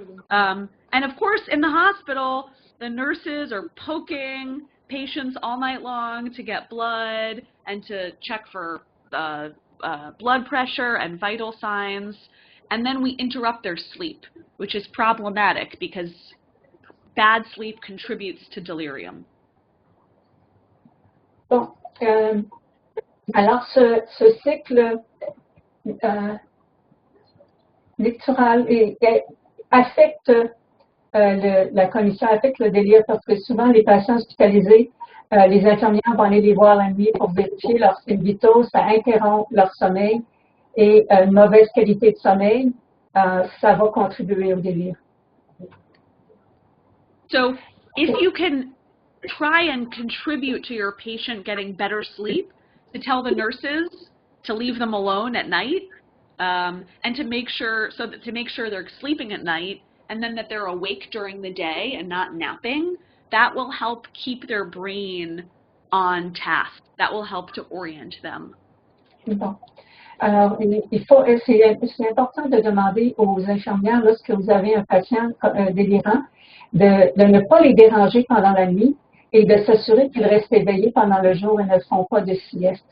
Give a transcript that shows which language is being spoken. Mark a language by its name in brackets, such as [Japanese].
[English] And of course, in the hospital, the nurses are poking patients all night long to get blood and to check for blood pressure and vital signs. And then we interrupt their sleep, which is problematic because bad sleep contributes to delirium. [French] Bon, alors ce cycle lectural affecte la cognition, affecte le délire parce que souvent les patients hospitalisés, les infirmières vont aller les voir la nuit pour vérifier leurs signes vitaux, ça interrompt leur sommeil et une mauvaise qualité de sommeil, ça va contribuer au délire. [English] So if you can try and contribute to your patient getting better sleep, to tell the nurses to leave them alone at night, and to make sure they're sleeping at night, and then that they're awake during the day and not napping. That will help keep their brain on task. That will help to orient them. [French] Bon. Alors, c'est important de demander aux infirmières, lorsque vous avez un patient délirant, de ne pas les déranger pendant la nuit et de s'assurer qu'ils restent éveillés pendant le jour et ne font pas de sieste.